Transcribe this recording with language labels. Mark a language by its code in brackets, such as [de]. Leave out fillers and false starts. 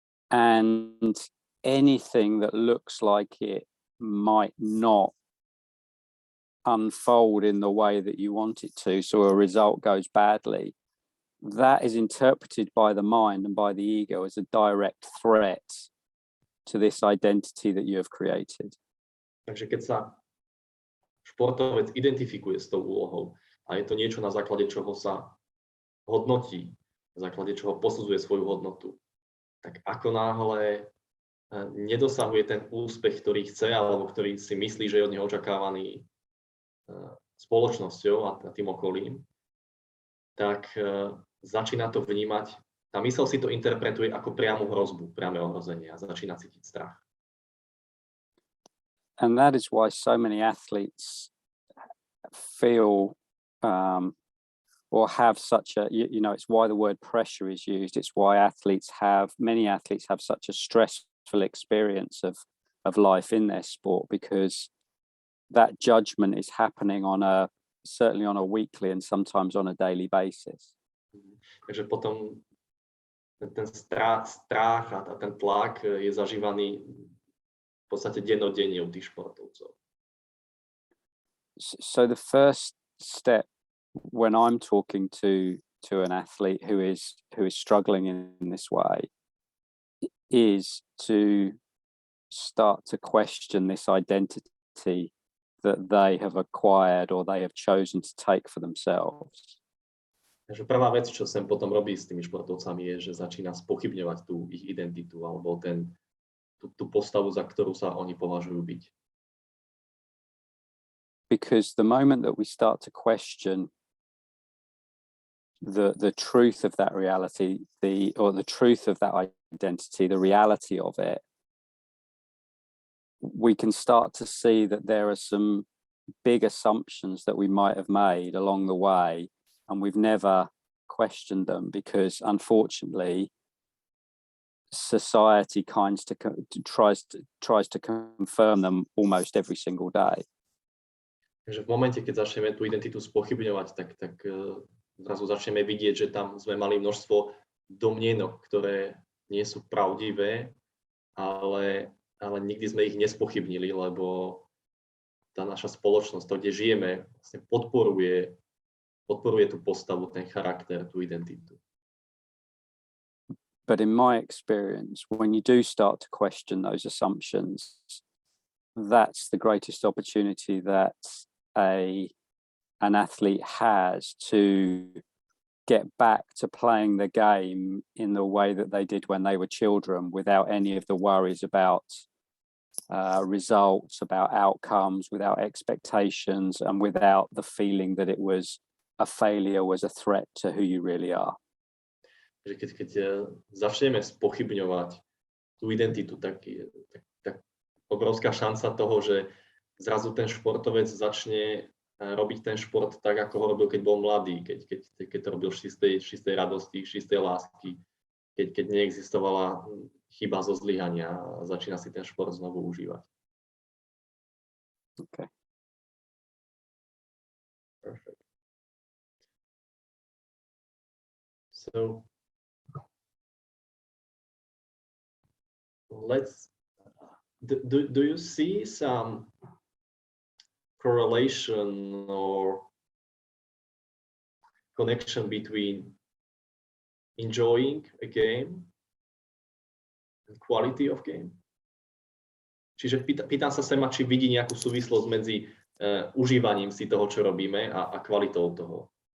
[en] And anything that looks like it might not unfold in the way that you want it to, so a result goes badly, that is interpreted by the mind and by the ego as a direct threat to this identity that you have created. [sk] Takže keď sa športovec identifikuje s tou úlohou a je to niečo, na základe čoho sa hodnotí, na základe čoho posudzuje svoju hodnotu, tak ako náhle nedosahuje ten úspech, ktorý chce alebo ktorý si myslí, že je od neho očakávaný spoločnosťou a tým okolím, tak začína to vnímať, tá myseľ si to interpretuje ako priamu hrozbu, priame ohrozenie a začína cítiť strach. [en] And that is why so many athletes feel or have such a, you know, it's why the word pressure is used. It's why many athletes have such a stressful experience of life in their sport, because that judgment is happening certainly on a weekly and sometimes on a daily basis. [sk] Takže potom ten strach a ten tlak je zažívaný v podstate dennodenne u tých športovcov. [en] So the first step when I'm talking to an athlete who is struggling in this way is to start to question this identity that they have acquired or they have chosen to take for themselves. [sk] Takže prvá vec, čo sem potom robí s tými športovcami, je, že začína spochybňovať tú ich identitu alebo tú postavu, za ktorú sa oni považujú byť. [en] Because the moment that we start to question the truth of that reality, the truth of that identity, the reality of it, we can start to see that there are some big assumptions that we might have made along the way, and we've never questioned them because, unfortunately, society tries to confirm them almost every single day. [sk] Takže v momente, keď začneme tú identitu spochybňovať, tak zrazu začneme vidieť, že tam sme mali množstvo domnienok, ktoré nie sú pravdivé, ale nikdy sme ich nespochybnili, lebo tá naša spoločnosť, to, kde žijeme, vlastne podporuje tú postavu, ten charakter, tú identitu. [en] But in my experience, when you do start to question those assumptions, that's the greatest opportunity that an athlete has to get back to playing the game in the way that they did when they were children, without any of the worries about results, about outcomes, without expectations, and without the feeling that it was a failure, was a threat to who you really are. [sk] Keď začneme spochybňovať tú identitu, tak obrovská šanca toho, že zrazu ten športovec začne robiť ten šport tak, ako ho robil, keď bol mladý, keď to robil z čistej radosti, z čistej lásky, keď neexistovala chyba zo zlyhania a začína si ten šport znovu užívať. [en] Okay. Perfect. So do you see some correlation or connection between enjoying a game and quality of game? [sk] Čiže pýtam sa Sema, či vidí nejakú súvislosť medzi užívaním si toho, čo robíme, a kvalitou toho.